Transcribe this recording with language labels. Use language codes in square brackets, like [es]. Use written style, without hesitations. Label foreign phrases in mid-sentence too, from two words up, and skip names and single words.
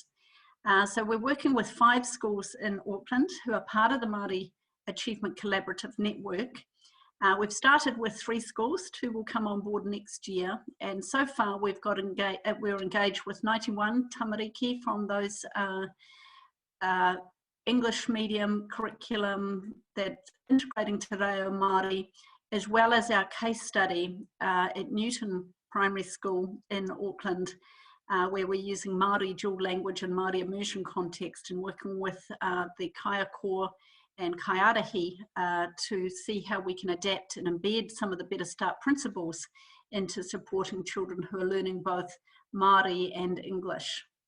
[en] So we're working with 5 schools in Auckland who are part of the Māori Achievement Collaborative network. We've started with 3 schools, 2 will come on board next year, and so far we're engaged with 91 tamariki from those English medium curriculum that's integrating [mi] te reo Māori, [en] as well as our case study at Newton Primary School in Auckland, where we're using Māori dual language and Māori immersion context and working with the Kaya Core and Kaiarahi to see how we can adapt and embed some of the Better Start principles into supporting children who are learning both Māori and English.